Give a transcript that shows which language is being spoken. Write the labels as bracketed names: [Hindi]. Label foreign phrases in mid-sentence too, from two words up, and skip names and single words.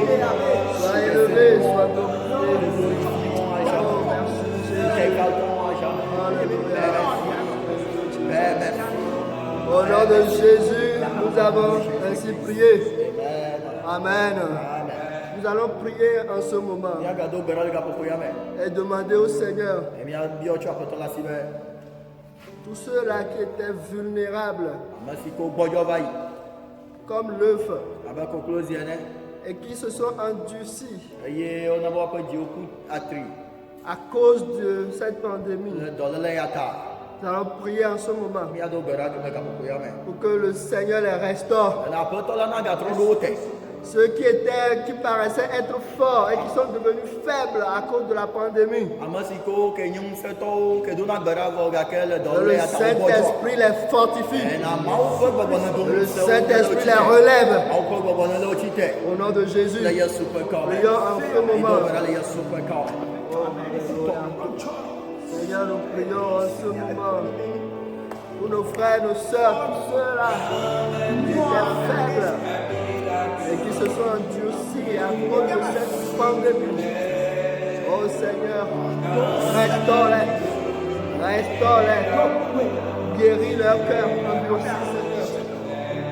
[French] sois élevé, sois glorifié. Oh, merci Nous Jésus. t'exaltons à jamais. Alléluia. Père, merci. Au nom de Jésus, nous avons ainsi prié. Amen. Nous allons prier en ce moment [Ewe] Miagado gbe ɖe le gaƒoƒo ya me. [French] et demander au Seigneur [Ewe] Miabiɔ tso aƒetɔ la si be [French] tous ceux-là qui étaient vulnérables, [Ewe] ame si ke wogbɔdzɔ va yi, [French] comme l'œuf, [Ewe] abe koklozi ene, [French] et qui se sont endurcis [Ewe] eye wona be woƒe dziwo ku atri [French] à cause de cette pandémie. [Ewe] le dɔléle ya ta. [French] Nous allons prier en ce moment [Ewe] Míado gbe ɖa me gaƒoƒo ya me. [French] pour que le Seigneur les restaure. [Ewe] Ena aƒetɔ la na gatrɔ ɖo wo te. [French] Ceux qui paraissaient être forts et qui sont devenus faibles à cause de la pandémie. [Ewe] Ame si ke wo ke nye ŋusẽtɔwo ke dona gbe ɖa vɔ gake le [French] Que [Ewe] dɔléle le ya ta wo gbɔdzɔ. [French] Saint-Esprit les fortifie. [Ewe] Ena Mawu ƒe gbɔgbɔnɔ do Le ŋusẽ wo [French] Saint-Esprit les relève. [Ewe] Mawu ƒe gbɔgbɔnɔ le wo tsi te. [French] Au nom de Jésus. [Ewe] Le Yesu ƒe kɔ me. [French] Prions en ce [Ewe] Mido [French] moment. [Ewe] gbe ɖa le Yesu ƒe kɔ me. [French] Seigneur, nous prions en ce moment pour nos frères et nos sœurs, tous ceux-là qui étaient faibles et qui se sont endurcis à cause de cette pandémie. Oh Seigneur, restaure-les, guéris leur cœur endurci, Seigneur.